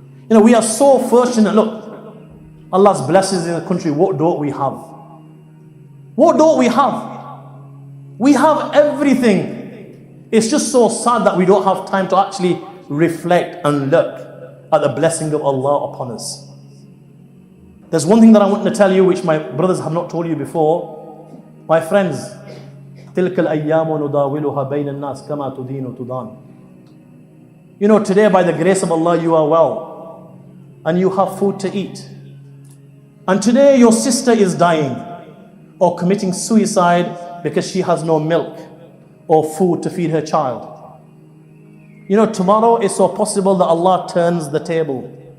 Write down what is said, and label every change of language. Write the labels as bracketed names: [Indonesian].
[English] We are so fortunate. Look, Allah's blessings in the country. What don't we have? What don't we have? We have everything. It's just so sad that we don't have time to actually reflect and look at the blessing of Allah upon us. There's one thing that I want to tell you, which my brothers have not told you before. My friends, [Arabic] تِلْكَ الْأَيَّامُ نُدَاوِلُهَا بَيْنَ النَّاسِ كَمَا تُدِينُ تُدَانُ. [English] Today by the grace of Allah you are well and you have food to eat. And today your sister is dying or committing suicide because she has no milk or food to feed her child. Tomorrow it's so possible that Allah turns the table.